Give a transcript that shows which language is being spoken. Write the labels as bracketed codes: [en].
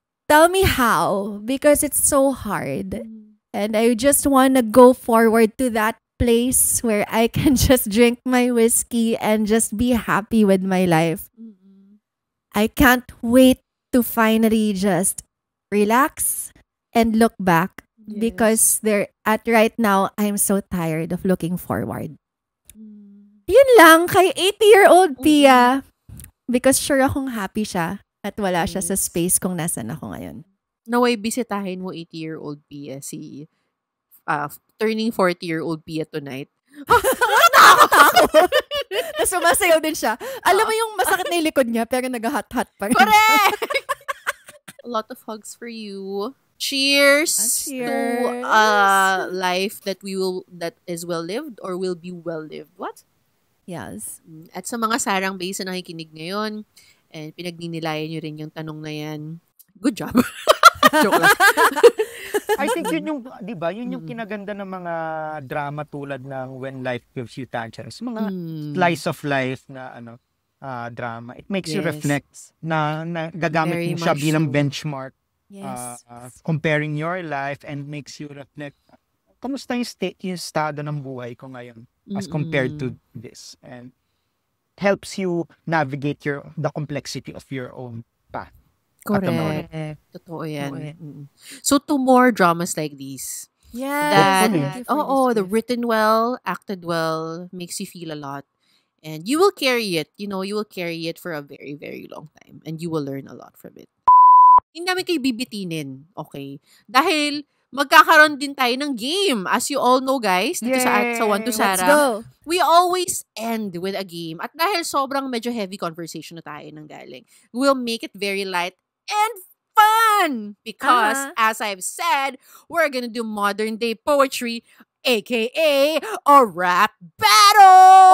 [en] Tell me how, because it's so hard. And I just want to go forward to that place where I can just drink my whiskey and just be happy with my life. I can't wait to finally just relax and look back because right now, I'm so tired of looking forward. [tl] Yun lang, kay 80-year-old Pia. Because sure akong happy siya. At wala siya sa space kung nasan ako ngayon. Naway bisitahin mo 80-year-old Pia turning 40-year-old Pia tonight. Nakatakot! Tapos sumasayaw din siya. Alam mo yung masakit na yung likod niya pero nag-hot-hot pa rin. [en] Correct! A lot of hugs for you. Cheers to a life that is well-lived or will be well-lived. What? Yes. [tl] At sa mga sarang base na nakikinig ngayon, and pinagninilayan nyo rin yung tanong na yan. [en] Good job. Joke lang. [tl] I think yun yung, di ba, yun yung kinaganda ng mga drama tulad ng When Life Gives You Tangerines. Mga slice of life na drama. [en] It makes you reflect [tl] na gagamit mo siya bilang benchmark. [en] Yes. Comparing your life and makes you reflect. [tl] Kamusta yung estado ng buhay ko ngayon [en] as compared to this? And helps you navigate the complexity of your own path. Correct. Totoo yan. So, to more dramas like these. Yeah. The written well, acted well, makes you feel a lot. And you will carry it. You will carry it for a very, very long time. And you will learn a lot from it. [tl] Hindi namin kayo bibitinin. Okay? Dahil magkakaroon din tayo ng game. [en] As you all know, guys, dito sa One to Sarah. Let's go. We always end with a game. [tl] At dahil sobrang medyo heavy conversation na tayo nang galing, [en] we'll make it very light and fun. Because, as I've said, we're gonna do modern day poetry, aka a rap battle!